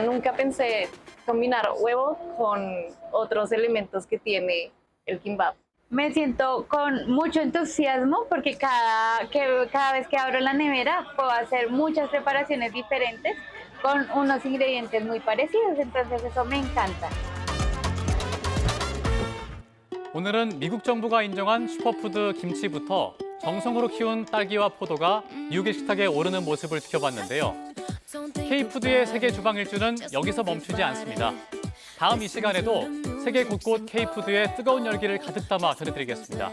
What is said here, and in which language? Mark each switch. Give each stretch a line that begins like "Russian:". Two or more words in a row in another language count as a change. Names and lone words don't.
Spanish: Nunca pensé combinar huevos con otros elementos que tiene el kimbap. Me siento con mucho entusiasmo porque cada vez que abro la nevera puedo hacer muchas preparaciones diferentes con unos ingredientes muy parecidos, entonces eso me encanta.
Korean: 오늘은 미국 정부가 인정한 슈퍼푸드 김치부터 정성으로 키운 딸기와 포도가 미국의 식탁에 오르는 모습을 지켜봤는데요. K푸드의 세계 주방 일주는 여기서 멈추지 않습니다. 다음 이 시간에도 세계 곳곳 K푸드의 뜨거운 열기를 가득 담아 전해드리겠습니다.